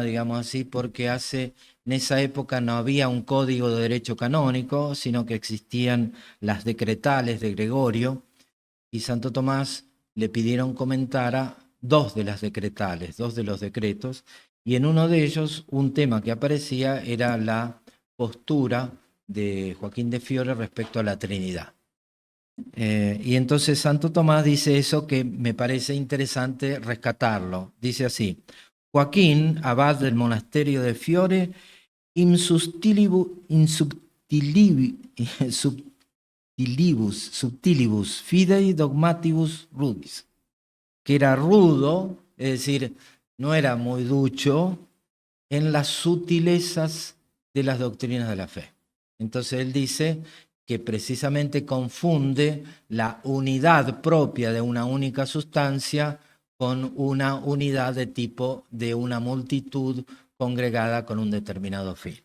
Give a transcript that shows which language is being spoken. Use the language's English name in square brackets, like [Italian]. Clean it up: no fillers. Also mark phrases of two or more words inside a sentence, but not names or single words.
[Spanish] digamos así, porque en esa época no había un código de derecho canónico, sino que existían las decretales de Gregorio, y Santo Tomás le pidieron comentara dos de las decretales, dos de los decretos, y en uno de ellos un tema que aparecía era la postura de Joaquín de Fiore respecto a la Trinidad. Y entonces Santo Tomás dice eso que me parece interesante rescatarlo. Dice así: Joaquín, abad del monasterio de Fiore, [Latin] subtilibus fidei dogmatibus rudis, [Spanish] que era rudo, es decir, no era muy ducho en las sutilezas de las doctrinas de la fe. Entonces él dice que precisamente confunde la unidad propia de una única sustancia con una unidad de tipo de una multitud congregada con un determinado fin.